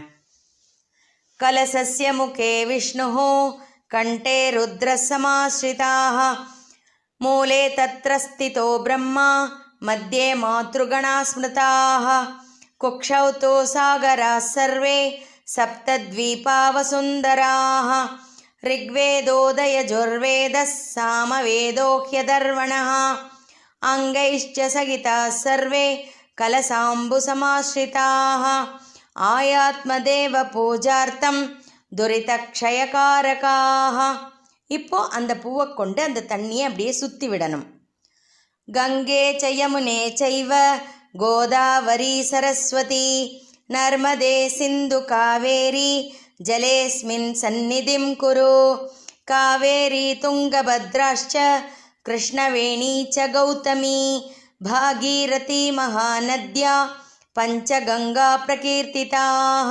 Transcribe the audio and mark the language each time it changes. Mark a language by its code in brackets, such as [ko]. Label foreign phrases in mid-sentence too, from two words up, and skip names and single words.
[sa] कलसस्य मुखे विष्णुः कण्ठे रुद्रसमास्रिताः मूले तत्र स्थितो ब्रह्मा मध्ये मातृगणा स्मृताः कुक्षौ तो सागराः सर्वे सप्तद्वीपावसुन्धराः ऋग्वेदोदयजुर्वेदः सामवेदो ह्यदर्वणः अङ्गैश्च सहिताः सर्वे कलसाम्बुसमाश्रिताः आयात्मदेव पूजार्थं துரிதக்ஷயகாரகாக. [ta] இப்போ அந்த பூவை கொண்டு அந்த தண்ணியை அப்படியே சுற்றி விடணும். [sa] गङ्गे चयमुने चैव गोदावरि सरस्वति नर्मदे सिन्धु कावेरि जलेस्मिन् सन्निधिम् कुरु कावेरि तुङ्गभद्राश्च कृष्णवेणि च गौतमि भागीरथि महानद्या पञ्चगङ्गा प्रकीर्तिताक.